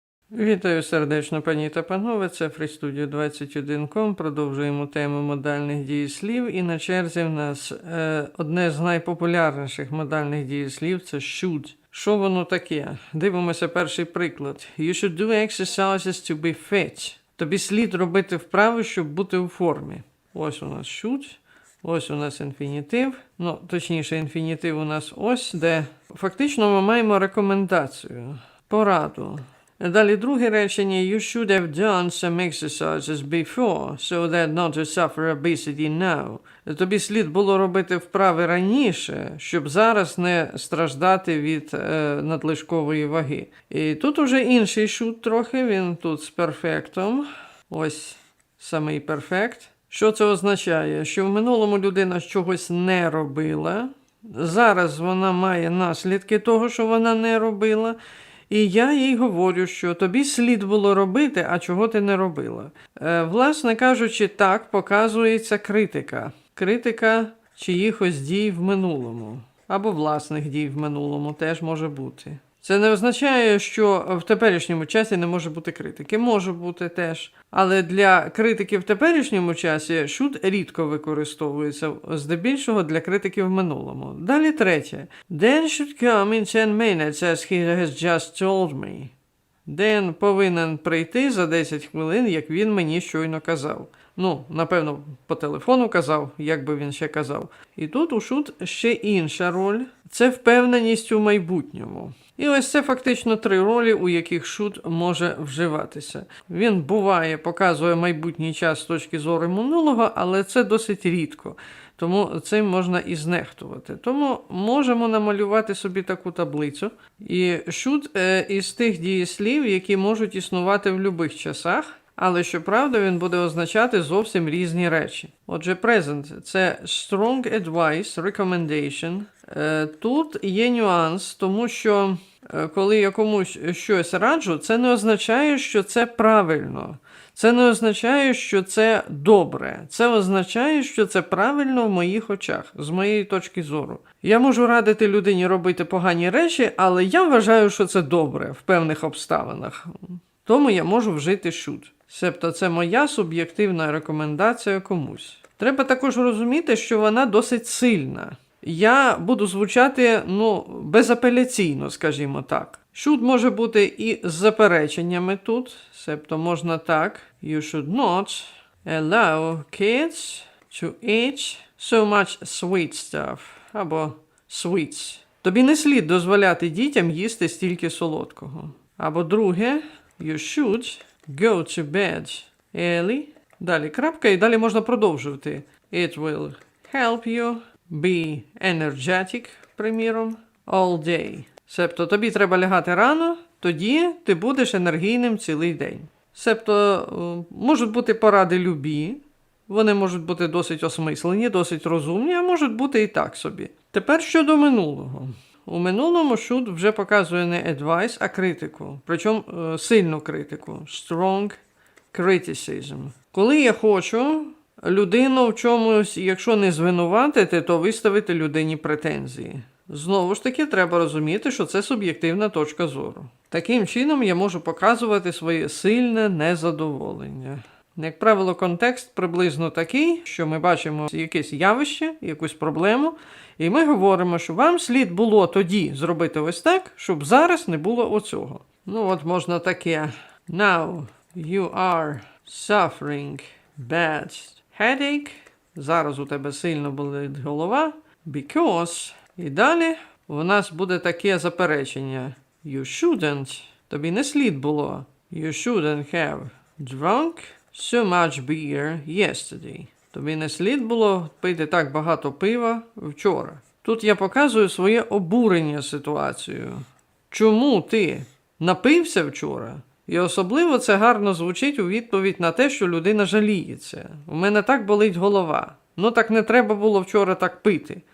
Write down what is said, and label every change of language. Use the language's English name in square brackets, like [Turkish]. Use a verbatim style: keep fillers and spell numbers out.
[Ukrainian] Вітаю сердечно, пані та панове. Це FreeStudio двадцять один точка ком. Продовжуємо тему модальних дієслів. І на черзі в нас е, одне з найпопулярніших модальних дієслів – це should. Що воно таке? Дивимося перший приклад. [English] You should do exercises to be fit. [Ukrainian] Тобі слід робити вправи, щоб бути у формі. Ось у нас should. Ось у нас інфінітив, ну, точніше, інфінітив у нас ось, де фактично ми маємо рекомендацію, пораду. Далі друге речення [English] You should have done some exercises before, so that not to suffer obesity now. [Ukrainian] Тобі слід було робити вправи раніше, щоб зараз не страждати від е, надлишкової ваги. І тут уже інший should трохи, він тут з перфектом. Ось самий перфект. Що це означає? Що в минулому людина чогось не робила, зараз вона має наслідки того, що вона не робила, і я їй говорю, що тобі слід було робити, а чого ти не робила. Е, власне кажучи, так показується критика. Критика чиїхось дій в минулому, або власних дій в минулому теж може бути. Це не означає, що в теперішньому часі не може бути критики. Може бути теж. Але для критики в теперішньому часі should рідко використовується, здебільшого для критики в минулому. Далі третє. [English] Dan should come in ten minutes as he has just told me. [Ukrainian] Ден повинен прийти за десять хвилин, як він мені щойно казав. Ну, напевно, по телефону казав, як би він ще казав. І тут у шут ще інша роль – це впевненість у майбутньому. І ось це фактично три ролі, у яких шут може вживатися. Він буває, показує майбутній час з точки зору минулого, але це досить рідко. Тому цим можна і знехтувати. Тому можемо намалювати собі таку таблицю. І should е, із тих дієслів, які можуть існувати в любих часах, але, щоправда, він буде означати зовсім різні речі. Отже, present – це [English] strong advice, recommendation. [Ukrainian] Е, Тут є нюанс, тому що е, коли я комусь щось раджу, це не означає, що це правильно. Це не означає, що це добре. Це означає, що це правильно в моїх очах, з моєї точки зору. Я можу радити людині робити погані речі, але я вважаю, що це добре в певних обставинах. Тому я можу вжити should. Себто це моя суб'єктивна рекомендація комусь. Треба також розуміти, що вона досить сильна. Я буду звучати, ну, безапеляційно, скажімо так. Should може бути і з запереченнями тут, себто можна так. [English] You should not allow kids to eat so much sweet stuff. [Ukrainian] Або sweets. Тобі не слід дозволяти дітям їсти стільки солодкого. Або друге. [English] You should go to bed early. [Ukrainian] Далі крапка, і далі можна продовжувати. [English] It will help you be energetic, [Ukrainian] приміром, [English] all day. [Ukrainian] Себто тобі треба лягати рано, тоді ти будеш енергійним цілий день. Себто е, можуть бути поради любі, вони можуть бути досить осмислені, досить розумні, а можуть бути і так собі. Тепер щодо минулого. У минулому should вже показує не advice, а критику. Причому е, сильну критику. [English] Strong criticism. [Ukrainian] Коли я хочу людину в чомусь, якщо не звинуватити, то виставити людині претензії. Знову ж таки, треба розуміти, що це суб'єктивна точка зору. Таким чином я можу показувати своє сильне незадоволення. Як правило, контекст приблизно такий, що ми бачимо якесь явище, якусь проблему, і ми говоримо, що вам слід було тоді зробити ось так, щоб зараз не було оцього. Ну от можна таке. [English] Now you are suffering bad headache. [Ukrainian] Зараз у тебе сильно болить голова. [English] Because. [Ukrainian] І далі у нас буде таке заперечення. [English] You shouldn't. [Ukrainian] Тобі не слід було. [English] You shouldn't have drunk so much beer yesterday. [Ukrainian] Тобі не слід було пити так багато пива вчора. Тут я показую своє обурення ситуацією. Чому ти напився вчора? І особливо це гарно звучить у відповідь на те, що людина жаліється. У мене так болить голова. Ну так не треба було вчора так пити.